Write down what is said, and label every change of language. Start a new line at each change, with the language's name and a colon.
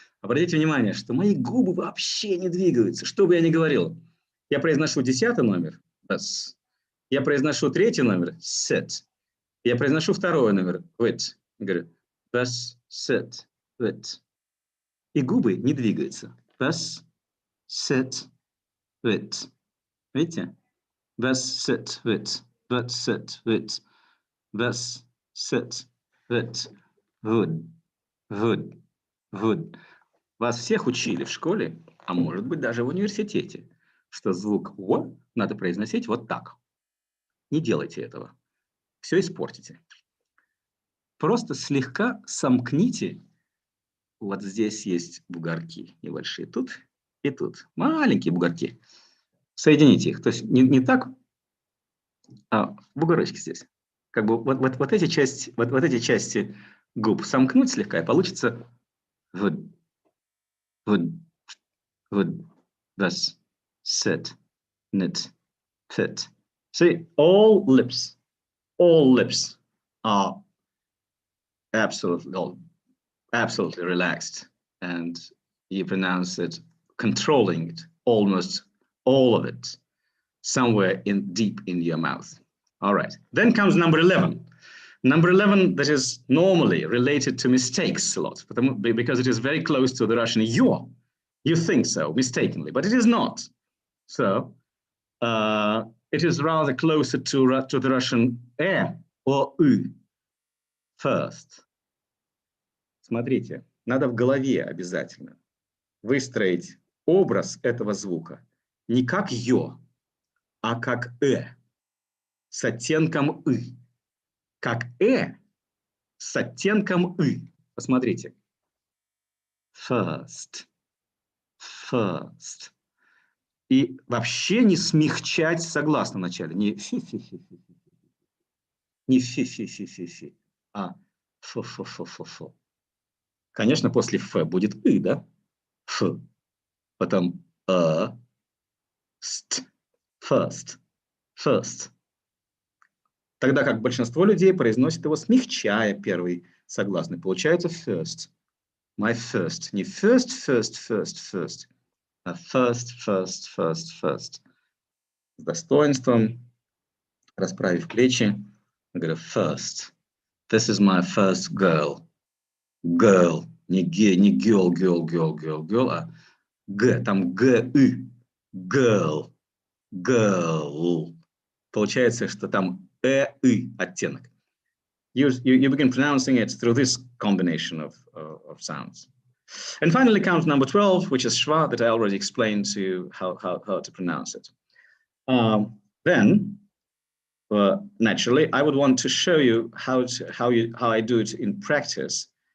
Russian: Обратите внимание, что мои губы вообще не двигаются, что бы я ни говорил. Я произношу 10-й номер, thus. Я произношу 3-й номер, sit. Я произношу 2-й номер, with. Я говорю, thus, sit, with. И губы не двигаются.
English: Thus, sit, with.
Russian: Видите?
English: Thus, sit, with. Thus, sit, with. Thus, sit, with. Would, would, would.
Russian: Вас всех учили в школе, а может быть даже в университете, что звук «о» надо произносить вот так. Не делайте этого. Все испортите. Просто слегка сомкните. Вот здесь есть бугорки небольшие. Тут и тут. Маленькие бугорки. Соедините их. То есть не так, а бугорочки здесь. Как бы вот эти части губ сомкнуть слегка, и получится
English: would, thus, sit, knit, fit. See, all lips are absolutely relaxed, and you pronounce it, controlling it, almost all of it, somewhere deep in your mouth. All right. Then comes number 11. Number 11, that is normally related to mistakes a lot, because it is very close to the Russian you. You think so, mistakenly, but it is not. So it is rather closer to the Russian or u first.
Russian: Смотрите, надо в голове обязательно выстроить образ этого звука не как ё, а как с оттенком «ы». Как с оттенком «ы». Посмотрите.
English: First. First.
Russian: И вообще не смягчать согласно вначале. Не фи-фи-фи-фи. Не фи-фи-фи-фи-фи. А фу-фу-фу-фу-фу. Конечно, после «ф» будет «ы», да? Ф. Потом ст.
English: First. First.
Russian: Тогда как большинство людей произносит его, смягчая первый согласный. Получается first.
English: My first.
Russian: Не
English: first, first, first, first.
Russian: А
English: first, first, first, first.
Russian: С достоинством, расправив плечи, говорю first.
English: This is my first girl. Girl.
Russian: Не
English: girl, girl, girl, girl, girl,
Russian: а г. Там г-ы.
English: Girl. Girl.
Russian: Получается, что там и оттенок.
English: You begin pronouncing it through this combination of sounds. And finally, count number 12, which is schwa, that I already explained to you how to pronounce it. Then, naturally, I would want to show you how I do it in practice.